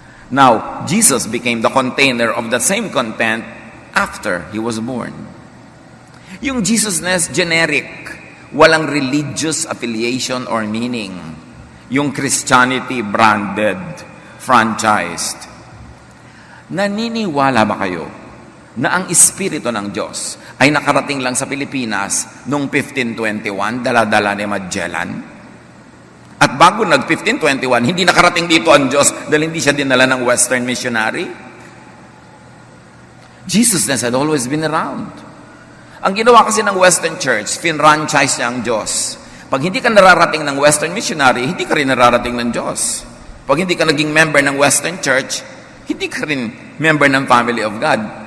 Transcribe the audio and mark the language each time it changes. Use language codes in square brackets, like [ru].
[en] Now, Jesus became the container of the same content after He was born. [tl] Yung Jesusness, generic, walang religious affiliation or meaning. Yung Christianity, branded, franchised. Naniniwala ba kayo na ang Espiritu ng Diyos ay nakarating lang sa Pilipinas noong 1521, dala-dala ni Magellan? At bago nag-1521, hindi nakarating dito ang Diyos dahil hindi siya dinala ng Western missionary? [en] Jesusness had always been around. [tl] Ang ginawa kasi ng Western Church, finranchise niya ang Diyos. Pag hindi ka nararating ng Western missionary, hindi ka rin nararating ng Diyos. Pag hindi ka naging member ng Western Church, hindi ka rin member ng family of God.